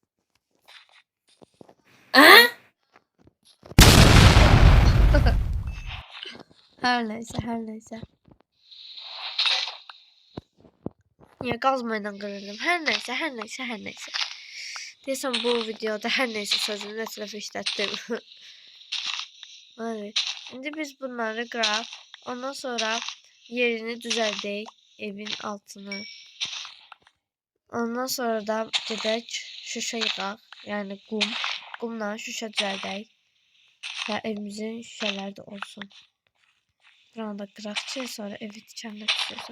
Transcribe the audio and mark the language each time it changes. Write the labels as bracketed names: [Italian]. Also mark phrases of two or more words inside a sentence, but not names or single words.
[Turkish] Her neyse. Niye kazmayla kırıldım? Her neyse. Desem bu videoda her neyse sözünü etrafı işlettim. Evet. Şimdi biz bunları kıraq. [Azerbaijani] Ondan sonra yerini düzəldək. Evin altını. Ondan sonra da gedək şüşə yığaq. Yəni qumla şüşə düzəldək. Və evimizin şüşələri də olsun. Buranı da qıraq ki, sonra evi tikəndə düşürsən.